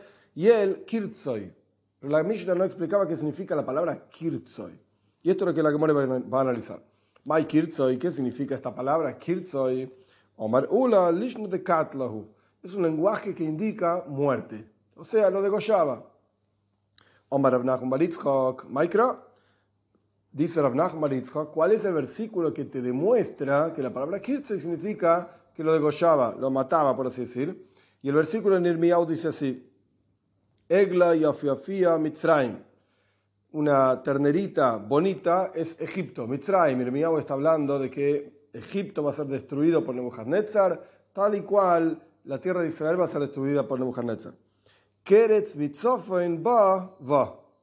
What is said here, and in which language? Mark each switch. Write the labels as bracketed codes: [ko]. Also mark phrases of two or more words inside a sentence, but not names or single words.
[es] Y el Kirtzoy. Pero la Mishnah no explicaba qué significa la palabra Kirtzoy. Y esto es lo que la Gemara va a analizar. [arc] מאי כרצוי, [es] ¿qué significa esta palabra? [arc] כרצוי אמר עולא לישנא דקטלא הוא. [es] Es un lenguaje que indica muerte. O sea, lo degollaba. [arc] אמר רב נחמן בר יצחק מאי קרא. [es] Dice Rav Nachman bar Yitzchak, ¿cuál es el versículo que te demuestra que la palabra Kirtzoy significa que lo degollaba, lo mataba, por así decir? Y el versículo en Irmiyahu dice así: [he] עגלה יפה פיה מצרים. [es] Una ternerita bonita es Egipto. Mitzrayim, Irmiyahu está hablando de que Egipto va a ser destruido por Nebuchadnezzar, tal y cual la tierra de Israel va a ser destruida por Nebuchadnezzar. [he] קרץ מצפון בא.